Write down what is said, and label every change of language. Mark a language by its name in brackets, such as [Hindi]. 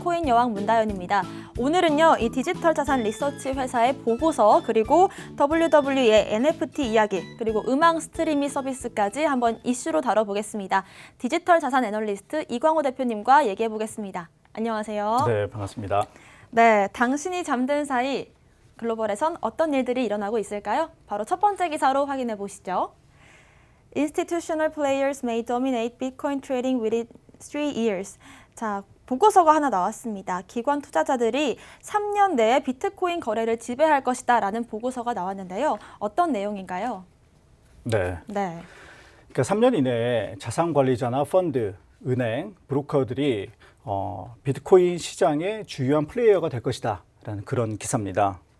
[Korean] 코인 여왕 문다연입니다. 오늘은요, 이 디지털 자산 리서치 회사의 보고서, 그리고 WWE의 NFT 이야기, 그리고 음악 스트리밍 서비스까지 한번 이슈로 다뤄보겠습니다. 디지털 자산 애널리스트 이광호 대표님과 얘기해보겠습니다. 안녕하세요. 네, 반갑습니다. 네, 당신이 잠든 사이 글로벌에선 어떤 일들이 일어나고 있을까요? 바로 첫 번째 기사로 확인해 보시죠. [English] Institutional players may dominate Bitcoin trading within 3 years. [Korean] 자, 보고서가 하나 나왔습니다. 기관 투자자들이 3년 내에 비트코인 거래를 지배할 것이다 라는 보고서가 나왔는데요. 어떤 내용인가요? 네. 네. 그러니까 3년 이내에 자산 관리자나 펀드, 은행, 브로커들이 비트코인 시장의 주요한 플레이어가 될 것이다 라는 그런 기사입니다.